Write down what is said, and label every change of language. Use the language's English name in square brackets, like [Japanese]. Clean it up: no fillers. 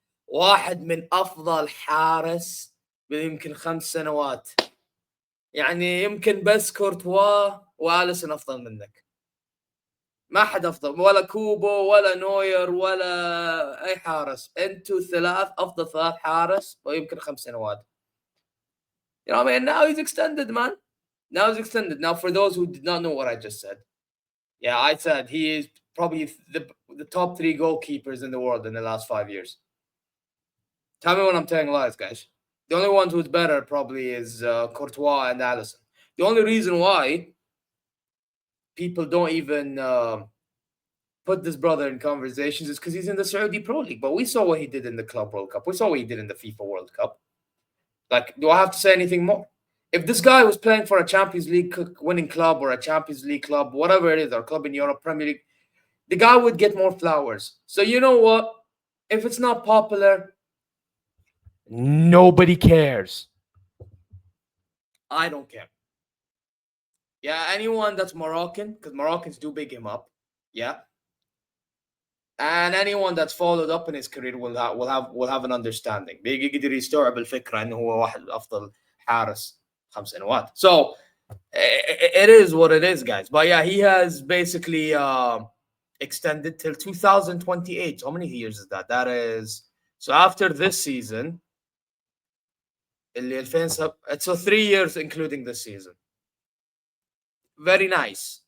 [Arabic] واحد من أفضل حارس يمكن 5 سنوات. يعني يمكن بس كورتوا وآليسون أفضل منك. ما حد أفضل ولا كوبو ولا نوير ولا أي حارس. أنتوا أفضل 3 حارس ويمكن 5 سنوات. [English] You know what I mean? Now he's extended, man. Now, for those who did not know what I just said, yeah, I said he is probably the top 3 goalkeepers in the world in the last 5 years. Tell me when I'm telling lies, guys. The only one who's better probably is Courtois and Alisson. The only reason why people don't even put this brother in conversations is because he's in the Saudi Pro League. But we saw what he did in the Club World Cup. We saw what he did in the FIFA World Cup. Like, do I have to say anything more? If this guy was playing for a Champions League winning club or a Champions League club, whatever it is, or club in Europe, Premier League, the guy would get more flowers. So you know what? If it's not popular, nobody cares. I don't care. Yeah, anyone that's Moroccan, because Moroccans do big him up. Yeah. And anyone that's followed up in his career will have an understanding. [Arabic] بيقدر يستوعب الفكرة إنه هو واحد أفضل حارس 5 سنوات. [English] So it is what it is, guys. But yeah, he has basically extended till 2028. How many years is that? That is, so after this season, it's 3 years including this season. Very nice.